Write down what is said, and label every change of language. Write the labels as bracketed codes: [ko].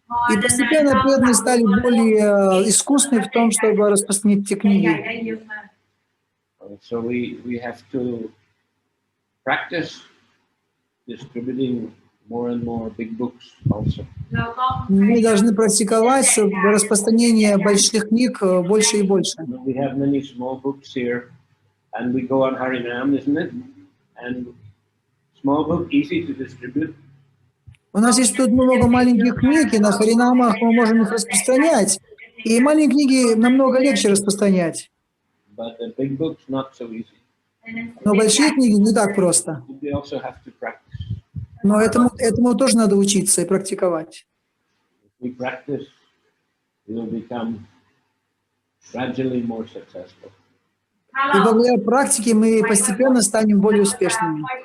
[ru] И постепенно преданные стали более искусны в том, чтобы распространить эти книги. [en] So we have to practice distributing more and more big books also. [ru] Мы должны практиковать распространение больших книг больше и больше. [en] We have many small books here, and we go on Harinam, isn't it? And small book easy to distribute. [ru] У нас есть тут много маленьких книг, и на Харинамах мы можем их распространять. И маленькие книги намного легче распространять. [en] But the big books not so easy. [ru] Но большие книги не так просто. [en] We also have to practice. [ru] Но этому тоже надо учиться и практиковать. [en] If we practice, we will become gradually more successful. [ru] И благодаря практике мы постепенно станем более успешными.